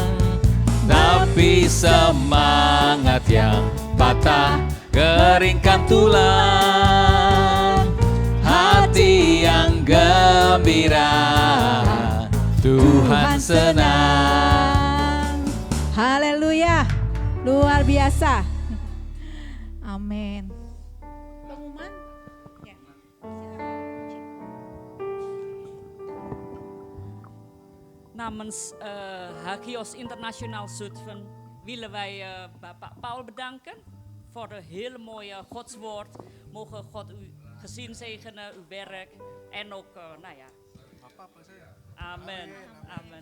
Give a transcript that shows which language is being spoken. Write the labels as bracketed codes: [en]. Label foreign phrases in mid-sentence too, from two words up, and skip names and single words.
[id] Tapi semangat yang patah keringkan tulang. Hati yang gembira Tuhan senang. Haleluya. Luar biasa. Amin. Pengumuman? Ya. [nl] Namens Hagios International Zutphen willen wij Bapak Paul bedanken voor de hele mooie godswoord. Mogen God uw gezin zegenen, uw werk en ook, Amen, amen.